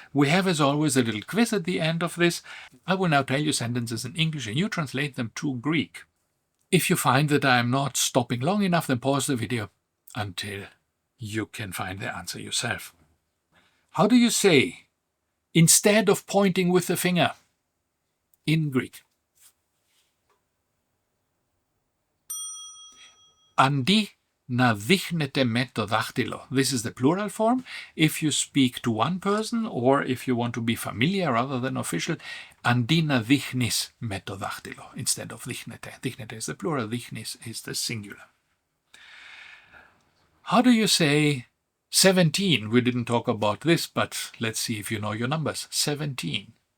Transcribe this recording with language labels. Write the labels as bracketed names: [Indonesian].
[English] We have, as always, a little quiz at the end of this. I will now tell you sentences in English and you translate them to Greek. If you find that I am not stopping long enough, then pause the video until you can find the answer yourself. How do you say, instead of pointing with the finger, in Greek? [Greek] Αντί να δείχνετε με το δάχτυλο. [English] This is the plural form. If you speak to one person or if you want to be familiar rather than official, [Greek] αντί να δείχνεις με το δάχτυλο [English] instead of δείχνετε. Δείχνετε is the plural, δείχνεις is the singular. How do you say 17? We didn't talk about this, but let's see if you know your numbers. 17.